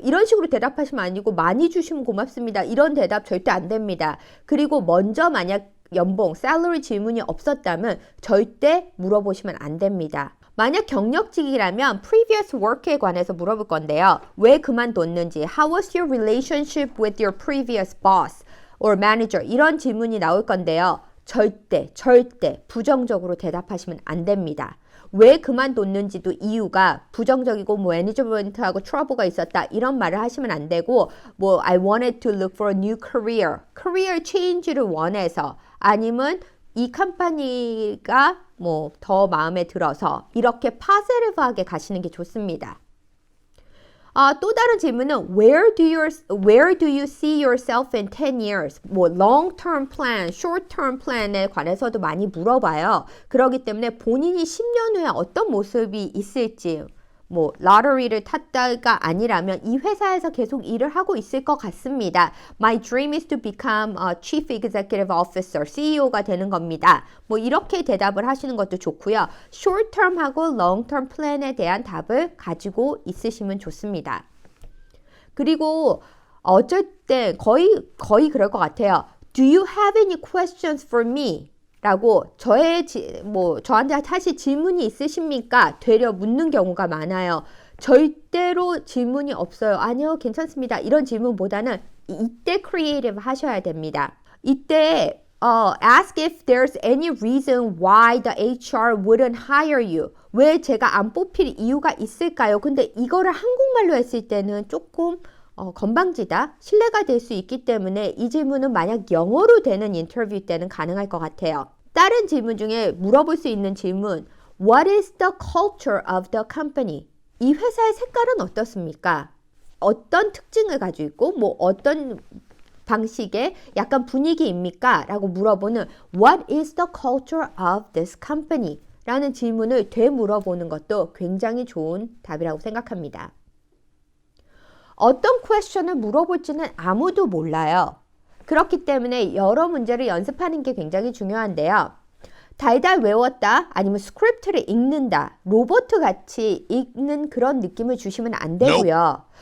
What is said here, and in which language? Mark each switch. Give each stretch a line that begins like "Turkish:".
Korean: 이런 식으로 대답하시면 아니고 많이 주시면 고맙습니다. 이런 대답 절대 안 됩니다. 그리고 먼저 만약 연봉, salary 질문이 없었다면 절대 물어보시면 안 됩니다. 만약 경력직이라면 previous work에 관해서 물어볼 건데요. 왜 그만뒀는지,
English: how was your relationship with your previous boss or manager
Korean: 이런 질문이 나올 건데요. 절대 부정적으로 대답하시면 안 됩니다. 왜 그만뒀는지도 이유가 부정적이고 매니지먼트하고 트러블가 있었다 이런 말을 하시면 안 되고
English: I wanted to look for a new career change
Korean: 를 원해서 아니면 이 컴퍼니가 더 마음에 들어서 이렇게 positive하게 가시는 게 좋습니다. 또 다른 질문은
English: where do you see yourself in 10 years?
Korean: long-term plan, short-term plan에 관해서도 많이 물어봐요. 그렇기 때문에 본인이 10년 후에 어떤 모습이 있을지 로터리를 탔다가 아니라면 이 회사에서 계속 일을 하고 있을 것 같습니다.
English: My dream is to become a chief executive officer,
Korean: CEO가 되는 겁니다. 이렇게 대답을 하시는 것도 좋고요. short term하고 long term plan에 대한 답을 가지고 있으시면 좋습니다. 그리고 어쩔 때 거의 그럴 것 같아요.
English: Do you have any questions for me?
Korean: 라고 저한테 사실 질문이 있으십니까? 되려 묻는 경우가 많아요. 절대로 질문이 없어요. 아니요, 괜찮습니다. 이런 질문보다는 이때 크리에이티브 하셔야 됩니다. 이때
English: ask if there's any reason why the HR wouldn't hire you.
Korean: 왜 제가 안 뽑힐 이유가 있을까요? 근데 이거를 한국말로 했을 때는 조금 건방지다, 신뢰가 될 수 있기 때문에 이 질문은 만약 영어로 되는 인터뷰 때는 가능할 것 같아요. 다른 질문 중에 물어볼 수 있는 질문,
English: What is the culture of the company?
Korean: 이 회사의 색깔은 어떻습니까? 어떤 특징을 가지고 있고 어떤 방식의 약간 분위기입니까? 라고 물어보는
English: What is the culture of this company?
Korean: 라는 질문을 되물어보는 것도 굉장히 좋은 답이라고 생각합니다. 어떤 퀘스천을 물어볼지는 아무도 몰라요. 그렇기 때문에 여러 문제를 연습하는 게 굉장히 중요한데요. 달달 외웠다 아니면 스크립트를 읽는다, 로봇 같이 읽는 그런 느낌을 주시면 안 되고요.